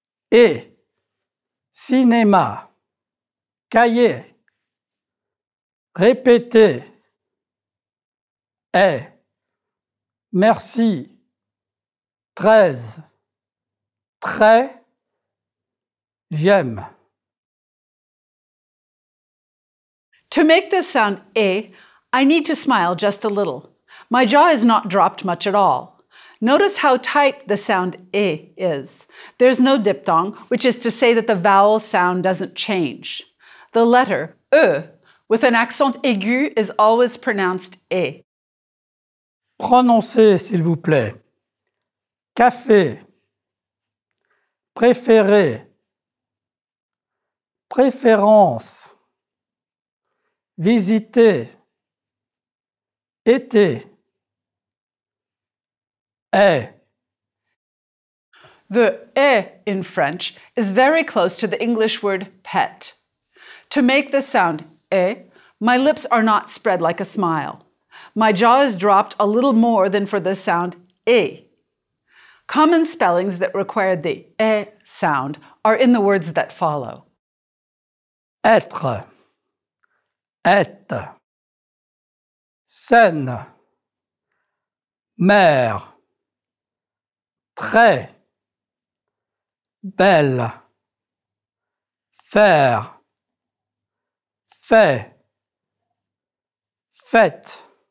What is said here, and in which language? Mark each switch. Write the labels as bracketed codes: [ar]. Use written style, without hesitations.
[fr] et, cinéma, cahier, répéter, est, merci, 13, très, j'aime. [en] To make this sound A, I need to smile just a little. My jaw is not dropped much at all. Notice how tight the sound E is. There's no diphthong, which is to say that the vowel sound doesn't change. The letter E with an accent aigu is always pronounced E. [fr] Prononcez, s'il vous plaît. Café, préféré, préférence, visiter, été, est. [en] The E in French is very close to the English word pet. To make the sound E, my lips are not spread like a smile. My jaw is dropped a little more than for the sound E. Common spellings that require the E sound are in the words that follow. [fr] Être, être, scène, mère, très, belle, faire, fait, fête.